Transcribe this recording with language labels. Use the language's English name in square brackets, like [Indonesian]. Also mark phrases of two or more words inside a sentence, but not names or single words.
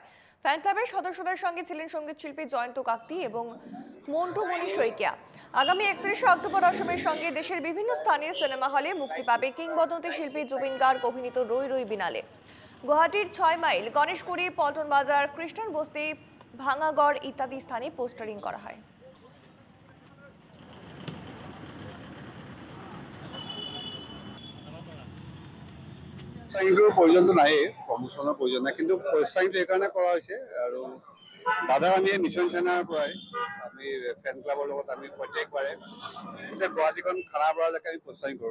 [Bangla] ফ্যান ক্লাবের সদস্যদের সঙ্গে ছিলেন সঙ্গীত শিল্পী জয়ন্ত কাকতি এবং মন্টু মণি শইকিয়া। আগামী 31শে অক্টোবর অসমের সঙ্গে দেশের বিভিন্ন স্থানের সিনেমা হলে মুক্তি পাবে কিংবদন্তি শিল্পী জুবিন গার্গ অভিনীত রই রই বিনালে। গুয়াহাটির 6 মাইল, গণেশকুড়ি, পল্টন বাজার, খ্রিস্টান বস্তি, ভাঙাগড় ইত্যাদি স্থানে পোস্টারিং করা হয়। [Assamese] প্ৰোৎসাহিতৰ প্ৰয়োজনটো নাই, প্ৰমোচনৰ প্ৰয়োজন নাই, কিন্তু প্ৰোৎসাহিত এইকাৰণে কৰা হৈছে আৰু দাদা আমি মিছন চেনাৰ পৰাই আমি ফেন ক্লাবৰ লগত আমি প্ৰত্যেকবাৰে গোটেই গুৱাহাটীখন খানাপাৰালৈকে আমি প্ৰোৎসাহিত কৰোঁ।